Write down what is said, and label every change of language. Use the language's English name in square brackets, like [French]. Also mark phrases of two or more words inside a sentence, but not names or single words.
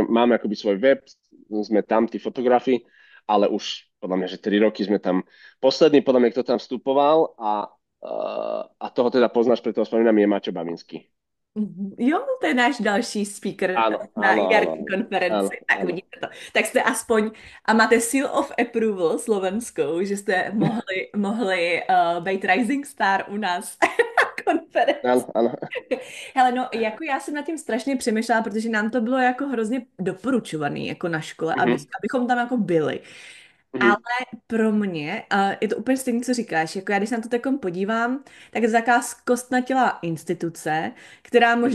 [Slovak] Máme akoby svoj web, sme tam, tí fotografi, ale už podľa mňa, že 3 roky sme tam. Posledný, podľa mňa, kto tam vstupoval a A toho teda poznáš, preto ho spomínam, je Maťo Baminský. [Czech] Jo, to je náš další speaker [Slovak] Áno, na áno, áno, [Czech] IRC konferenci. [Slovak] áno, Tak áno. [Czech] vidíte to. Tak jste aspoň, a máte [English] seal of approval [Czech] slovenskou, že jste mohli být Rising Star u nás na konferenci. [Slovak] Áno, áno. [Czech] Hele, no, jako já jsem nad tím strašně přemýšlela, protože nám to bylo jako hrozně doporučovaný jako na škole, Mhm, abychom tam jako byli. Ale mhm, pro mě, a je to úplně stejné, co říkáš, jako já když se na to takom podívám, tak je to taková zkostnatělá instituce, která možná